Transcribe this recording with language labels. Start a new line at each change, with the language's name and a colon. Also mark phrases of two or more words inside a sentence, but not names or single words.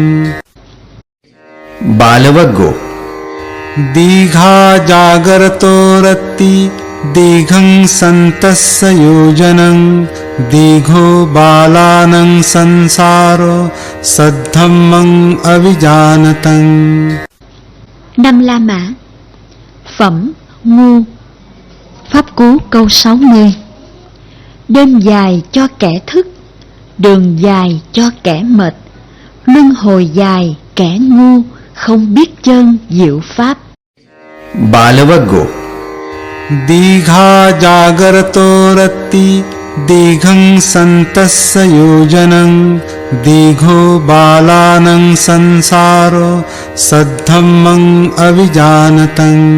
Pali: बालवग्गो दीघा जागरतो रत्ति दीघं सन्तस्य योजनं दीघो बालानं संसारो सद्धम्मं अविजानतं।
Vietnamese: Năm La Mã. Phẩm ngu. Pháp Cú câu 60. Đêm dài cho kẻ thức, đường dài cho kẻ mệt, luân hồi dài kẻ ngu không biết chân diệu pháp.
Pali: बालवग्गो दीघा जागरतो रत्ति दीघं सन्तस्य योजनं दीघो बालानं संसारो सद्धम्मं अविजानतं।